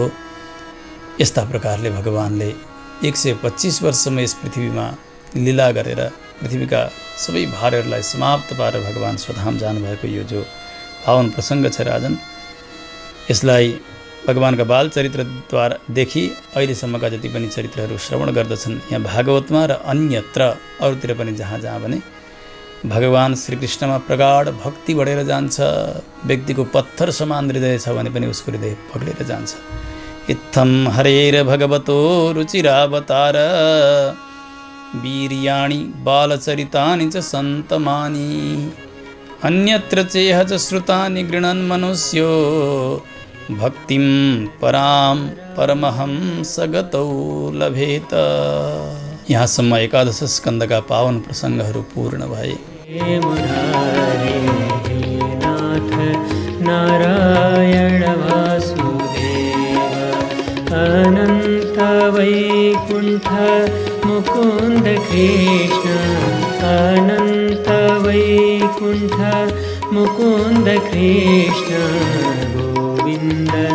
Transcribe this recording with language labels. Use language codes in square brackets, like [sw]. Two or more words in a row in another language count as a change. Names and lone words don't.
[ne] यस्ता प्रकारले भगवान्ले 125 वर्षसम्म यस पृथ्वीमा लीला गरेर पृथ्वीका सबै भारहरूलाई समाप्त पारेर भगवान् स्वधाम जानुभएको यो जो पावन प्रसङ्ग छ राजन, यसलाई भगवान्का बाल चरित्रद्वारादेखि अहिलेसम्मका जति पनि चरित्रहरू श्रवण गर्दछन्, यहाँ भागवतमा र अन्यत्र अरूतिर पनि जहाँ जहाँ भने भगवान् श्रीकृष्णमा प्रगाढ भक्ति बढेर जान्छ। व्यक्तिको पत्थर समान हृदय छ भने पनि उसको हृदय पग्लेर जान्छ। [sa] इत्थं हरेर भगवतो रुचिरावतार वीर्याणि बालचरितानि च सन्तमानि अन्यत्र चेह च श्रुतानि गृह्णन् मनुष्यो भक्तिं परां परमहंसगतौ लभेत। [ne] यहाँसम्म एकादश स्कन्दका पावन प्रसङ्गहरू पूर्ण भए। [sa] हे मुरारे हे नाथ नारायण वासुदेव अनन्त वैकुण्ठ मुकुन्द कृष्ण अनन्त वैकुण्ठ मुकुन्द कृष्ण गोविन्द